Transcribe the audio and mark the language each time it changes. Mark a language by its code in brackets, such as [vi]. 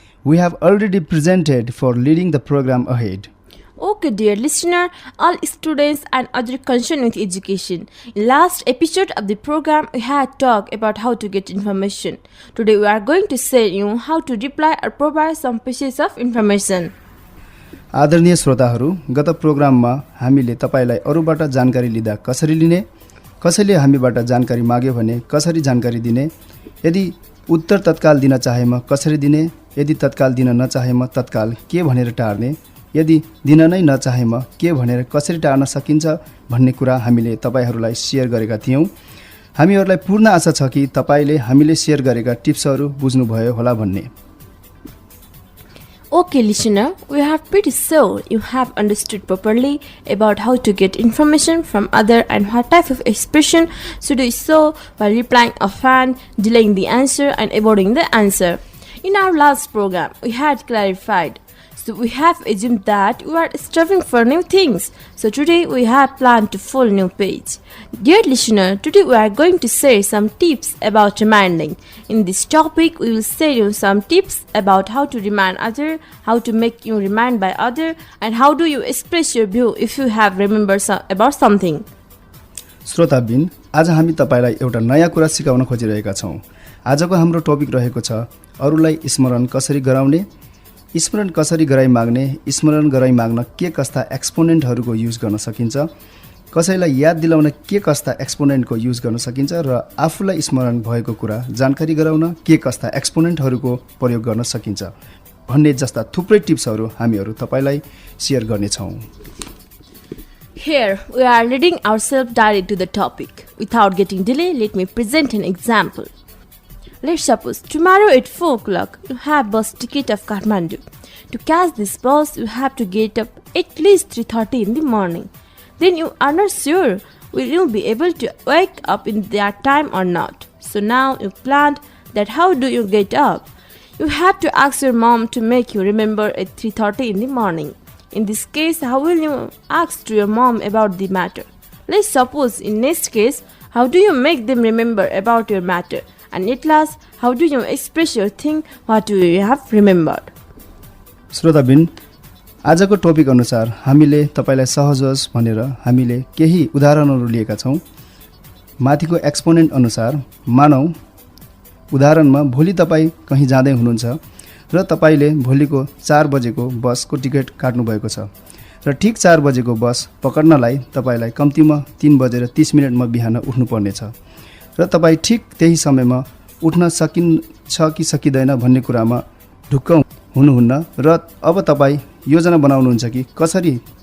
[en] We have already presented for leading the program ahead. Okay, dear listener, all students and others concerned with education. In last episode of the program, we had talked about how to get information. Today, we are going to say you how to reply or provide some pieces of information. [ne] आदरणीय श्रोताहरू, गत प्रोग्राममा हामीले तपाईलाई अरूबाट जानकारी लिँदा कसरी लिने, कसैले हामीबाट जानकारी माग्यो भने कसरी जानकारी दिने, यदि उत्तर तत्काल दिन चाहेमा कसरी दिने, यदि तत्काल दिन नचाहेमा तत्काल के भनेर टार्ने, यदि दिन नै नचाहेमा के भनेर कसरी टार्न सकिन्छ भन्ने कुरा हामीले तपाईहरूलाई शेयर गरेका थियौं। हामीहरूलाई पूर्ण आशा छ कि तपाईले हामीले शेयर गरेका टिप्सहरू बुझ्नुभयो होला भन्ने। [en] Okay, listener, we have pretty sure you have understood properly about how to get information from other and what type of expression should we show while replying a fan, delaying the answer and avoiding the answer. In our last program, we had clarified. So we have assumed that we are striving for new things. So today we have planned to full new page. Dear listener, today we are going to share some tips about reminding. In this topic, we will share you some tips about how to remind other, how to make you remind by other, and how do you express your view if you have remembered about something. [ne] श्रोताबिन, आज हामी तपाईलाई एउटा नयाँ कुरा सिकाउन खोजिरहेका छौं। आजको हाम्रो टपिक रहेको छ अरूलाई स्मरण कसरी गराउने। स्मरण कसरी गराइ माग्ने, स्मरण गराइ माग्न के कस्ता एक्सपोनेन्टहरूको युज गर्न सकिन्छ, कसैलाई याद दिलाउन के कस्ता एक्सपोनेन्टको युज गर्न सकिन्छ र आफूलाई स्मरण भएको कुरा जानकारी गराउन के कस्ता एक्सपोनेन्टहरूको प्रयोग गर्न सकिन्छ भन्ने जस्ता थुप्रै टिप्सहरू हामीहरू तपाईलाई शेयर गर्नेछौँ। [en] Here we are leading ourselves direct to the topic. Without getting delay, let me present an example. Let's suppose tomorrow at 4 o'clock you have bus ticket of Kathmandu. To catch this bus, you have to get up at least 3:30 in the morning. Then you are not sure will you be able to wake up in that time or not. So now you planned that how do you get up? You have to ask your mom to make you remember at 3:30 in the morning. In this case, how will you ask to your mom about the matter? Let's suppose in next case, how do you make them remember about your matter? And at last, how do you express your thing, what do you have remembered? [ne] श्रोताबिन, आजको topic अनुसार हामीले तपाईलाई सहज होस् भनेर हामीले केही उदाहरणहरू लिएका छौं। माथिको एक्सपोनेन्ट अनुसार मानौ उदाहरणमा भोलि तपाई कहीं जाँदै हुनुहुन्छ र तपाईले भोलिको 4 बजेको बसको टिकट काट्नु भएको छ र ठीक 4 बजेको बस पकड्नलाई तपाईलाई कम्तीमा 3:30 मा बिहान उठ्नु पर्ने छ र तपाई ठीक त्यही समयमा उठ्न सकिन्छ कि सकिदैन भन्ने कुरामा ढुक्क हुनुहुन्न र अब तपाई योजना बनाउनुहुन्छ कि कसरी